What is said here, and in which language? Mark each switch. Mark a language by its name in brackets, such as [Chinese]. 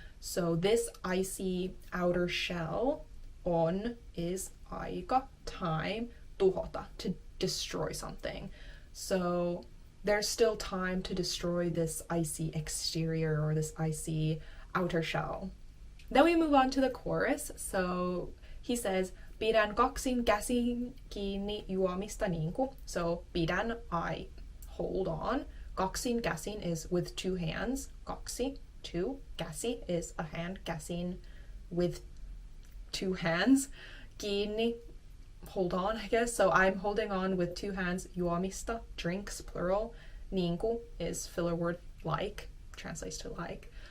[English] So this icy outer shell, on is aika, time, tuhota, to destroy something. So there's still time to destroy this icy exterior or this icy outer shell. Then we move on to the chorus. So he says, [Finnish] pidän kaksin käsin kiinni juomista niinku. [English] So pidän, I hold on. [Finnish] Kaksin, käsin [English] is with two hands. Kaksi, two. Käsi is a hand. Käsin with two hands. Kiinni, hold on, I guess. So I'm holding on with two hands. Juomista, drinks, plural. Niinku is filler word like, translates to like.